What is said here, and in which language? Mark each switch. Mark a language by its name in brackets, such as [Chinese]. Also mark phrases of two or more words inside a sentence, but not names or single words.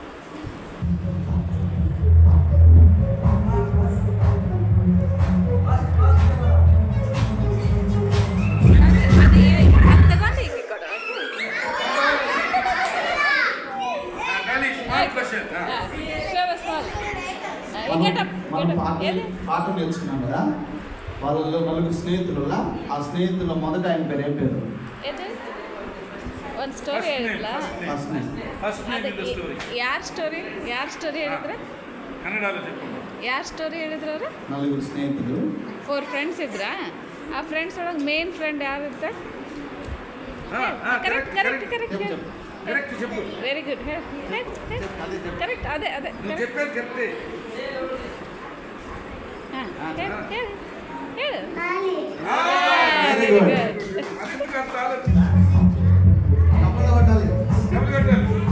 [Telugu] అది అంతగానే ఇక్కడ మనం పాట నేర్చుకున్నాం కదా. వాళ్ళలో నలుగురు స్నేహితులు. ఆ స్నేహితుల్లో మొదట ఆయన పేరు ఏం పేరు? [Kannada] ಒಂದು ಸ್ಟೋರಿ ಹೇಳಿದ್ಲ [English] first story [Kannada] ಯಾರ್ ಸ್ಟೋರಿ ಹೇಳಿದ್ರೆ [Telugu] ಕನ್ನಡದಲ್ಲಿ చెప్పు. [Kannada] ಯಾರ್ ಸ್ಟೋರಿ ಹೇಳಿದ್ರು ಅವರು? ನలుగుರು ಸ್ನೇಹಿತರು 4 ಫ್ರೆಂಡ್ಸ್ ಇದ್ರಾ? ಆ ಫ್ರೆಂಡ್ಸ್ ಒಳಗೆ [English] main friend [Kannada] ಯಾರು ಇರ್ತಾರೆ? ಕರೆಕ್ಟ್ [Telugu] చెప్పు. [English] very good. [Kannada] ಕರೆಕ್ಟ್ ಅದೇ [Telugu] నువ్వు చెప్పేది కరెక్టే. [Kannada] ಹೇಳು. [Telugu] వెరీ [Kannada] ವೆರಿ [Telugu] గుడ్. [Kannada] ಗುಡ್. [Telugu] అందుకు అంత ఆలోచన. కప్పలు కొట్టాలి. డబ్బులు కట్టాలి.